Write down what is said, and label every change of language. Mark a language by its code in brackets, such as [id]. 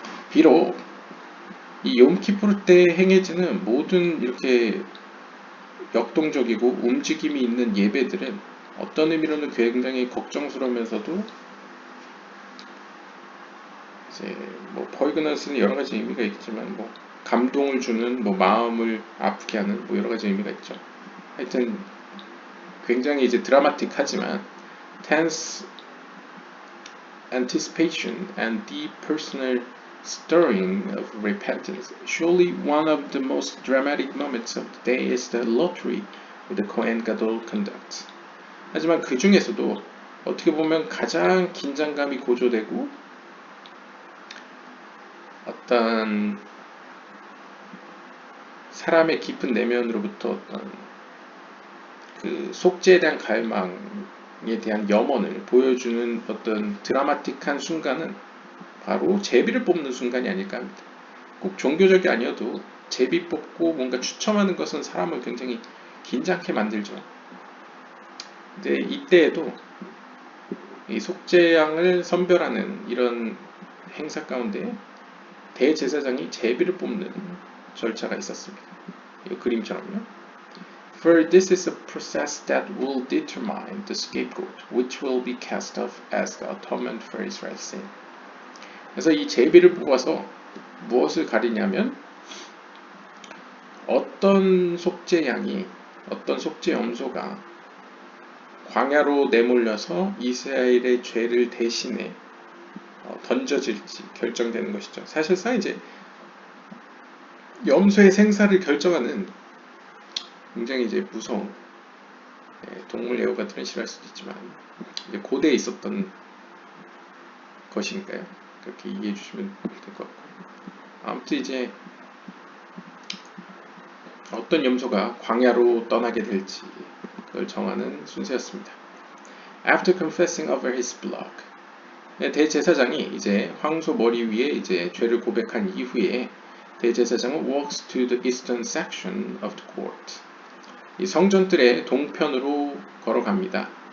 [ko] 비록 이 욤키푸르 때 행해지는 모든 이렇게 역동적이고 움직임이 있는 예배들은 어떤 의미로는 굉장히 걱정스러우면서도 이제 뭐 포이그너스는 여러 가지 의미가 있지만 뭐 감동을 주는 뭐 마음을 아프게 하는 뭐 여러 가지 의미가 있죠. 하여튼 굉장히 이제 드라마틱하지만 [en] tense anticipation and deep personal stirring of repentance. Surely one of the most dramatic moments of the day is the lottery the Kohen Gadol conducts. [ko] 하지만 그 중에서도 어떻게 보면 가장 긴장감이 고조되고 어떤 사람의 깊은 내면으로부터 어떤 그 속죄에 대한 갈망에 대한 염원을 보여주는 어떤 드라마틱한 순간은 바로 제비를 뽑는 순간이 아닐까 합니다. 꼭 종교적이 아니어도 제비 뽑고 뭔가 추첨하는 것은 사람을 굉장히 긴장케 만들죠. 근데 이때에도 이 속죄양을 선별하는 이런 행사 가운데 대제사장이 제비를 뽑는 절차가 있었습니다. 이 그림처럼요. [en] For this is a process that will determine the scapegoat, which will be cast off as the atonement for Israel's sin. [ko] 그래서 이 제비를 뽑아서 무엇을 가리냐면 어떤 속죄양이, 어떤 속죄 염소가 광야로 내몰려서 이스라엘의 죄를 대신해 던져질지 결정되는 것이죠. 사실상 이제 염소의 생사를 결정하는 굉장히 이제 무서운, 동물 애호가들은 싫어할 수도 있지만 이제 고대에 있었던 것이니까요. 그렇게 이해해 주시면 될 것 같고, 아무튼 이제 어떤 염소가 광야로 떠나게 될지 그걸 정하는 순서였습니다. [en] After confessing over his blood, [ko] 대제사장이 이제 황소 머리 위에 이제 죄를 고백한 이후에 대제사장은 [en] walks to the eastern section of the court. [ko] 이 성전뜰의 동편으로 걸어갑니다.